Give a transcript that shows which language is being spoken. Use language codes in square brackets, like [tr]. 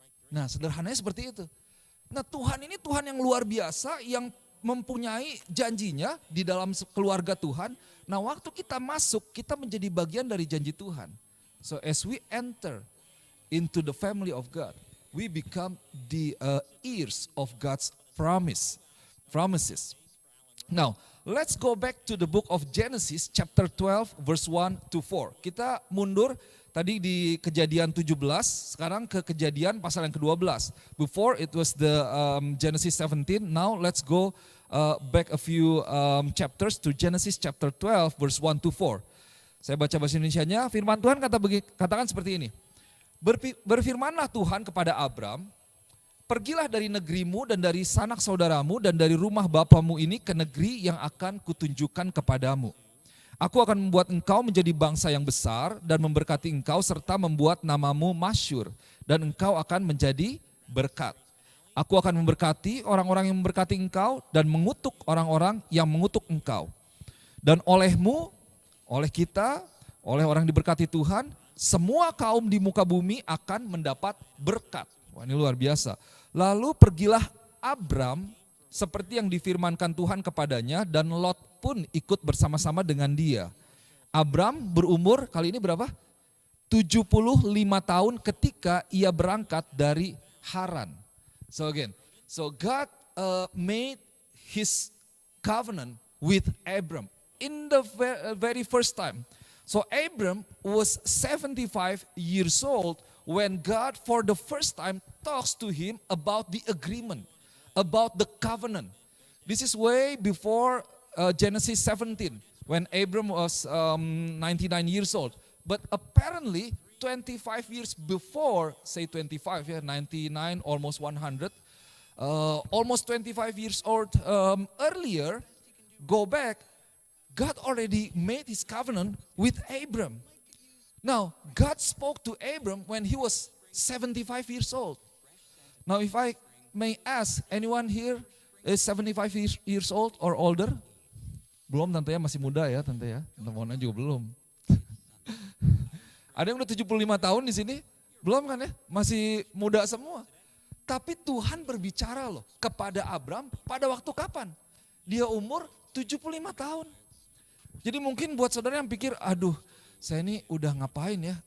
[id] Nah, sederhananya seperti itu. Nah, Tuhan ini Tuhan yang luar biasa, yang mempunyai janjinya di dalam keluarga Tuhan. Nah, waktu kita masuk, kita menjadi bagian dari janji Tuhan. [en] So as we enter into the family of God, we become the heirs of God's promises. Now, let's go back to the book of Genesis chapter 12 verse 1 to 4. [id] Kita mundur tadi di Kejadian 17, sekarang ke Kejadian pasal yang ke-12. [en] Before it was the Genesis 17, now let's go back a few chapters to Genesis chapter 12 verse 1 to 4. [id] Saya baca bahasa Indonesianya, firman Tuhan katakan seperti ini. Berfirmanlah Tuhan kepada Abram, pergilah dari negerimu dan dari sanak saudaramu dan dari rumah bapamu ini ke negeri yang akan kutunjukkan kepadamu. Aku akan membuat engkau menjadi bangsa yang besar dan memberkati engkau serta membuat namamu masyhur dan engkau akan menjadi berkat. Aku akan memberkati orang-orang yang memberkati engkau dan mengutuk orang-orang yang mengutuk engkau. Dan olehmu, oleh kita, oleh orang diberkati Tuhan, semua kaum di muka bumi akan mendapat berkat. Wah, ini luar biasa. Lalu pergilah Abram seperti yang difirmankan Tuhan kepadanya dan Lot pun ikut bersama-sama dengan dia. Abram berumur kali ini berapa? 75 tahun ketika ia berangkat dari Haran. [en] So again, so God made his covenant with Abram in the very first time. So Abram was 75 years old when God for the first time talks to him about the agreement, about the covenant. This is way before Genesis 17 when Abram was 99 years old. But apparently 25 years before, say 25, 99, almost 100, almost 25 years old earlier, go back, God already made his covenant with Abram. Now, God spoke to Abram when he was 75 years old. Now, if I may ask, anyone here is 75 years old or older? [id] Belum, tante ya, masih muda ya tante ya. Tante Mona juga belum. Ada yang udah 75 tahun di sini? Belum kan ya? Masih muda semua. Tapi Tuhan berbicara loh kepada Abram pada waktu kapan? Dia umur 75 tahun. Jadi mungkin buat saudara yang pikir, aduh saya ini udah ngapain ya?